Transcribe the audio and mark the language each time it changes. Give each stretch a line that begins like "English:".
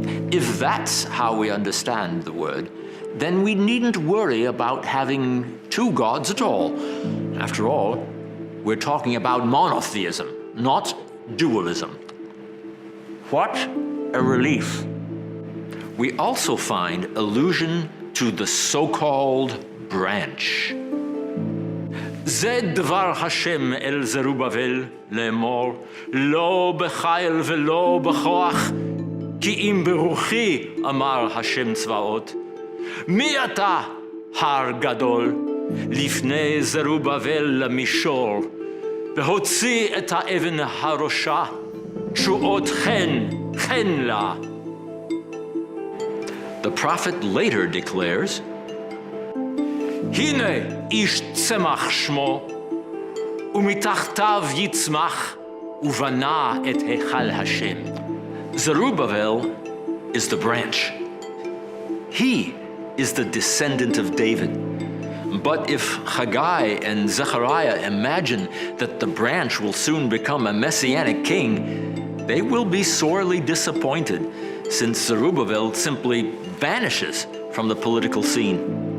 English: If that's how we understand the word, then we needn't worry about having two gods at all. After all, we're talking about monotheism, not dualism. What a relief. We also find allusion to the so-called branch.
Hebrew: זה דבר השם אל זרובבל לאמור, לא בחיל ולא בכוח, כי אם ברוחי אמר השם צבאות. מי אתה, הר גדול, לפני זרובבל למישור, והוציא את האבן הראשה, תשועות חן לה.
English: The prophet later declares,
Hebrew: הנה איש צמח שמו, ומתחתיו יצמח, ובנה את היכל השם.
English: Zerubbabel is the branch. He is the descendant of David. But if Haggai and Zechariah imagine that the branch will soon become a messianic king, they will be sorely disappointed, since Zerubbabel simply vanishes from the political scene.